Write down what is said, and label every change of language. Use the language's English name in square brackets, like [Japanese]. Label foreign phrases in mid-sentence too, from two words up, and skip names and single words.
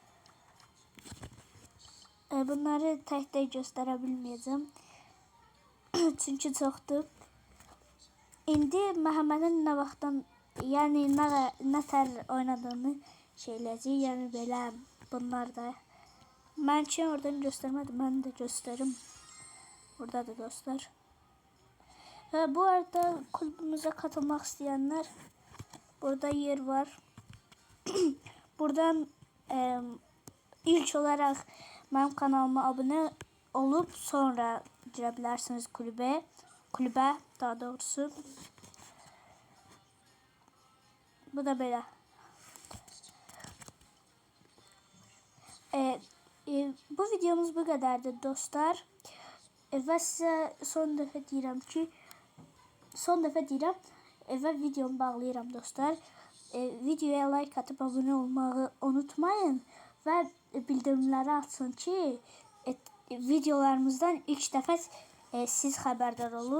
[Turkish] Bunları tek gösterebilmeyeceğim. [Azerbaijani] Çünkü çoxdur. İndi Məhəmmədin nə vaxtdan, yəni nə tər oynadığını şeyləyəcək. Yəni belə bunlar da. Mən ki oradan göstermedim. [Turkish] Ben de gösterim. Burada da dostlar. Bu arada kulübümüze katılmak isteyenler burada yer var. Buradan ilk olarak benim kanalıma abone olup sonra girebilirsiniz kulübe daha doğrusu. Bu da böyle. videomuz bu kadardı dostlar. [Azerbaijani] Və sizə son dəfə deyirəm və videomu bağlayıram dostlar. Videoya like atıp abone olmağı unutmayın və bildirimləri açın ki videolarımızdan ilk dəfə siz xəbərdar olun.